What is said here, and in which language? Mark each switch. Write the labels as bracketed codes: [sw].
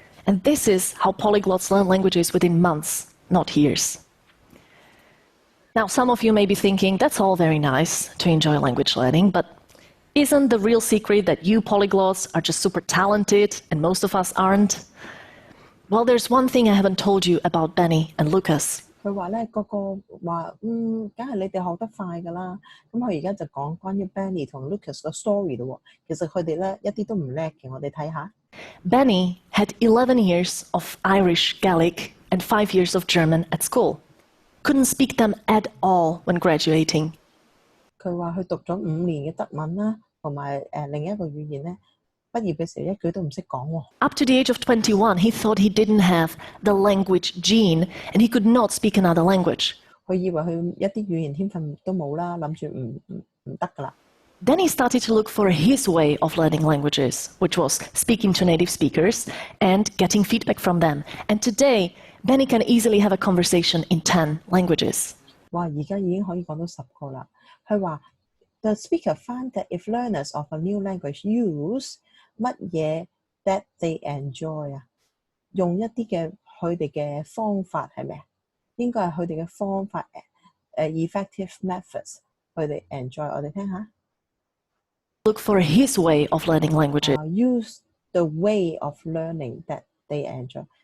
[en] And this is how polyglots learn languages within months, not years. Now, some of you may be thinking, that's all very nice to enjoy language learning, but isn't the real secret that you polyglots are just super talented and most of us aren't? Well, there's one thing I haven't told you about Benny and Lucas. [yue] 佢話咧個個話梗係你哋學得快㗎啦。咁佢而家就講關於 Benny 同 Lucas 個 story 咯喎。其實佢哋咧一啲都唔叻嘅，我哋睇下。 [en] Benny had 11 years of Irish Gaelic and 5 years of German at school. Couldn't speak them at all when graduating. [yue] 佢話佢讀咗5年嘅德文啦，同埋另一個語言咧，畢業嘅時候一句都唔識講喎。 [en] Up to the age of 21, he thought he didn't have the language gene and he could not speak another language. [yue] 佢以為佢一啲語言天分都冇啦，諗住唔得㗎啦。 [en] Then he started to look for his way of learning languages, which was speaking to native speakers and getting feedback from them. And today, Benny can easily have a conversation in 10 languages. [yue] 哇！而家已經可以講到10個啦。 [en] 佢話：The speaker found that if learners of a new language use 乜嘢 that they enjoy 啊， [yue] 用一啲嘅佢哋嘅方法係咪啊？應該係佢哋嘅方法effective methods，佢哋 enjoy。我哋聽下。 [en] Look for his way of learning languages. Use the way of learning that they enjoy.